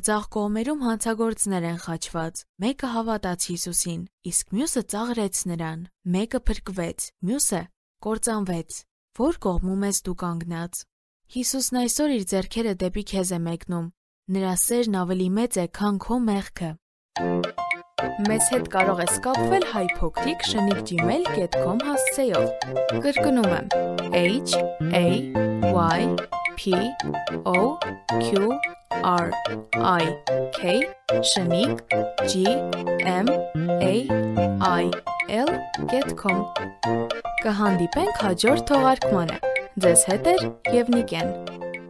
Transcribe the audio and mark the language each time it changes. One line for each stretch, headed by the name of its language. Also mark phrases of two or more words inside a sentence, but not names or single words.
Armenian: ձախ կողմերում հանցագործներ են խաչված։ Մեկը հավատաց Հիսուսին, իսկ մյուսը ծաղրեց նրան։ Մեկը փրկվեց, մյուսը կործանվեց։ Որ կողմում ես դու կանգնած։ Հիսուսն այսօր իր ձեռքերը դեպի քեզ է մեկնում։ Նրա սերն ավելի մեծ է, քան քո մեղքը։ Մեզ հետ կարող ես կապվել hypocrite@gmail.com հասցեով։ Կրկնում եմ HAYPOQRIGmail.com Կհանդիպենք հաջորդ թողարկմանը։ Ձեզ հետ է Եվնիկեն։